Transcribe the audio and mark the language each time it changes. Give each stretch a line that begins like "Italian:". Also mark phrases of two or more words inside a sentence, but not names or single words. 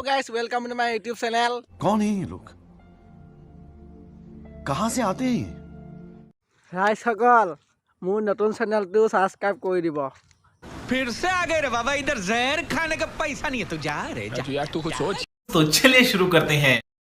English: welcome to my YouTube channel.
Hindi: कौन है ये लोग? कहाँ से आते हैं ये?
Assamese: राइजসকল মোৰ নতুন চেনেলটো সাবস্ক্রাইব কৰি দিব।
Hindi: फिर से आ गए रे बाबा, इधर जहर खाने का पैसा नहीं है, तू जा रे जा। यार तू कुछ सोच। तो चलिए शुरू करते हैं।